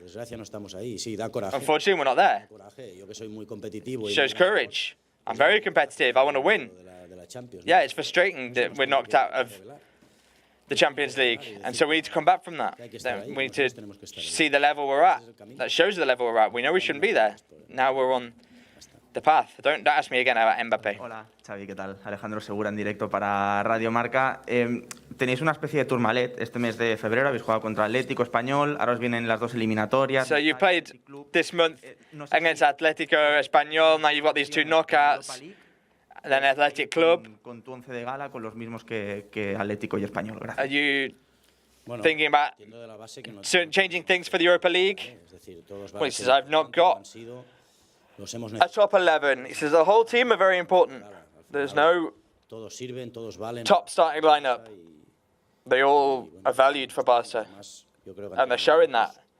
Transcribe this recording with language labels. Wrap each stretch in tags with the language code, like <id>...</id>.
<en>Unfortunately, we're not there. It shows courage. I'm very competitive. I want to win. Yeah, it's frustrating that we're knocked out of the Champions League, and so we need to come back from that. We need to see the level we're at. That shows the level we're at. We know we shouldn't be there. Now we're on the path. Don't ask me again about Mbappé.</en> <es>Hola, Xavi, ¿qué tal? Alejandro Segura en directo para Radio Marca. Tenéis una especie de tourmalet este mes de febrero. Habéis jugado contra Atlético, Español. Ahora os vienen las dos eliminatorias.</es> <en>So you played this month against Atlético, Español. Now you've got these 2 knockouts. And then Athletic Club.</en> <es>Con tu once de gala, con los mismos que Atlético y Español. Gracias.</es> <en>Are you thinking about changing things for the Europa League? Well, he says, I've not got a top 11. He says the whole team are very important. There's no top starting lineup. They all are valued for Barca, and they're showing that.</en>